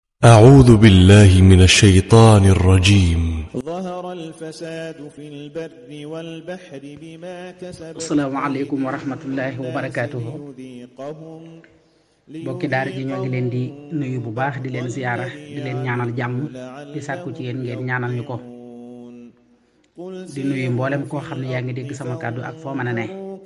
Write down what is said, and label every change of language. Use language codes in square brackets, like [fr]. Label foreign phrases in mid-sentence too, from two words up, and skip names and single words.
[ar] أعوذ بالله من الشيطان الرجيم. ظهر الفساد في البر والبحر بما كسبت السلام عليكم ورحمة الله وبركاته. [wo] bokki daara ji ñoo ngi leen di nuyu bu baax di leen ziyaara di leen ñaanal jàmm di sàkku ci yéen ngeen ñaanal ñu ko. di nuyu mboolem koo xam ne yaa ngi dégg sama kàddu ak foo mën a ne.